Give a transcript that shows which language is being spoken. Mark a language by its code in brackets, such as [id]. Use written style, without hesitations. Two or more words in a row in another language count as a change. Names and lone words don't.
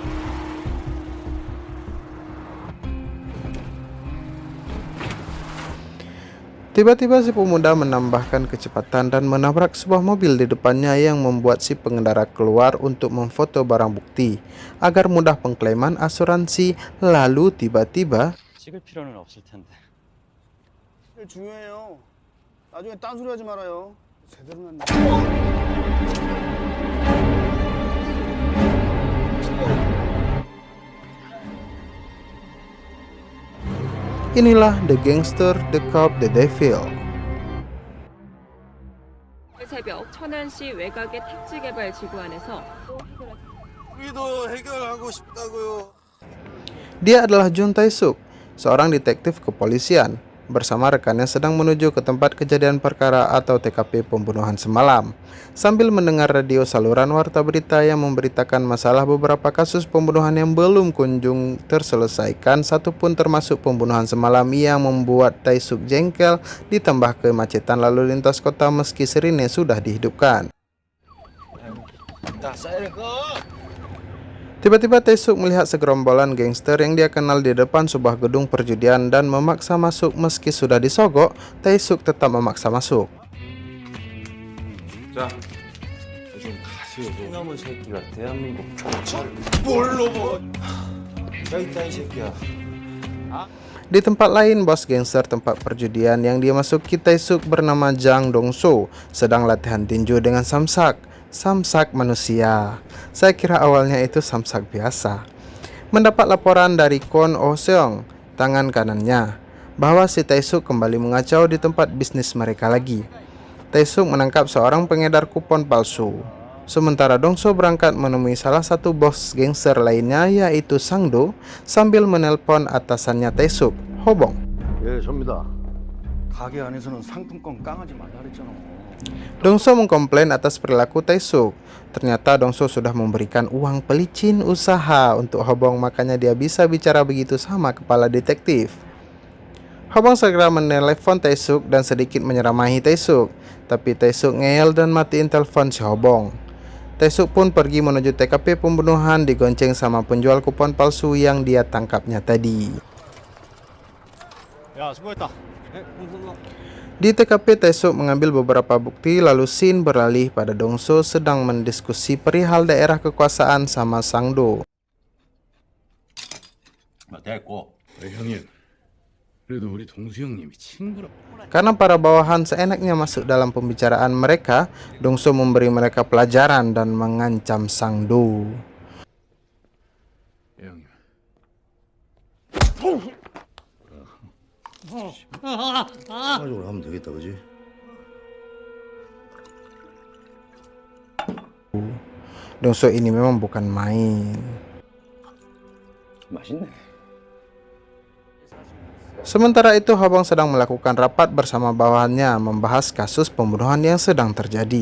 [id] Tiba-tiba si pemuda menambahkan kecepatan dan menabrak sebuah mobil di depannya yang membuat si pengendara keluar untuk memfoto barang bukti agar mudah pengklaiman asuransi. Lalu tiba-tiba [ko] 찍을 필요는 없을 텐데. 제일 중요해요. 나중에 딴소리 하지 말아요. 제대로 났네. [id] inilah The Gangster, The Cop, The Devil. [ko] 새벽 천안시 외곽의 택지개발지구 안에서 우리도 해결하고 싶다고요. [id] Dia adalah Jun Tae-suk, seorang detektif kepolisian. Bersama rekannya sedang menuju ke tempat kejadian perkara atau TKP pembunuhan semalam, sambil mendengar radio saluran warta berita yang memberitakan masalah beberapa kasus pembunuhan yang belum kunjung terselesaikan, satupun termasuk pembunuhan semalam yang membuat Tae-suk jengkel, ditambah kemacetan lalu lintas kota meski sirine sudah dihidupkan. Tiba-tiba Tae-suk melihat segerombolan gangster yang dia kenal di depan sebuah gedung perjudian dan memaksa masuk. Meski sudah disogok, Tae-suk tetap memaksa masuk. [ko] 자, 요즘 가수 콩나물 새끼가 대한민국 경찰 뭘로 뭐? 야 이따 이 새끼야. [id] Di tempat lain, bos gangster tempat perjudian yang dia masuki, Tae-suk bernama Jang Dong-soo, sedang latihan tinju dengan samsak. Samsak manusia. Saya kira awalnya itu samsak biasa. Mendapat laporan dari Kwon Oh-seong, tangan kanannya, bahwa si Tae-suk kembali mengacau di tempat bisnis mereka lagi. Tae-suk menangkap seorang pengedar kupon palsu. Sementara Dong-soo berangkat menemui salah satu bos gangster lainnya, yaitu Sang-do, sambil menelpon atasannya Tae-suk, Hobong. [ko] 예, 접니다. 가게 안에서는 상품권 깡하지 말라 그랬잖아. [id] Dong-soo mengkomplain atas perilaku Tae-suk. Ternyata Dong-soo sudah memberikan uang pelicin usaha untuk Hobong, makanya dia bisa bicara begitu sama kepala detektif. Hobong segera menelepon Tae-suk dan sedikit menyeramahi Tae-suk, tapi Tae-suk ngeyel dan matiin telepon si Hobong. Tae-suk pun pergi menuju TKP pembunuhan digonceng sama penjual kupon palsu yang dia tangkapnya tadi. [ko] 야, 수고했다. [id] Di TKP, Tae-suk mengambil beberapa bukti, lalu scene beralih pada Dong-soo sedang mendiskusi perihal daerah kekuasaan sama Sang-do. [ko] 됐고. 형님, 그래도 우리 동수 형님이 친구라. [id] Karena para bawahan seenaknya masuk dalam pembicaraan mereka, Dong-soo memberi mereka pelajaran dan mengancam Sang-do. [ko] 형님, 순간적으로 하면 되겠다, 그지? [id] Dongso ini memang bukan main. [ko] 맛있네. [id] Sementara itu, Hobong sedang melakukan rapat bersama bawahannya membahas kasus pembunuhan yang sedang terjadi.